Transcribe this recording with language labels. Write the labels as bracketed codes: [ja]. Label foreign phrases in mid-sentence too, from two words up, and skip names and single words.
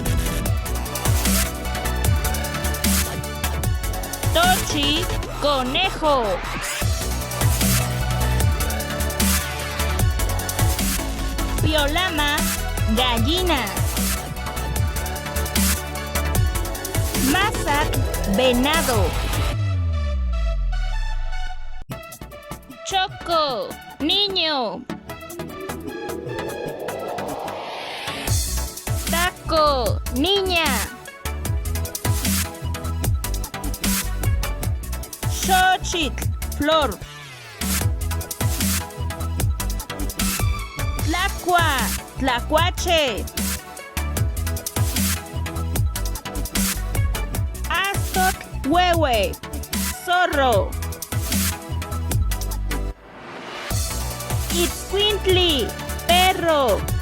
[es] Tochi, conejo. Piolama, gallina. Mazac, venado. Choco, niño. Taco, niña. Xochitl, flor. Tlacua, tlacuache. [nah] Astotl, huehue, [es] zorro. Itzcuintli, perro.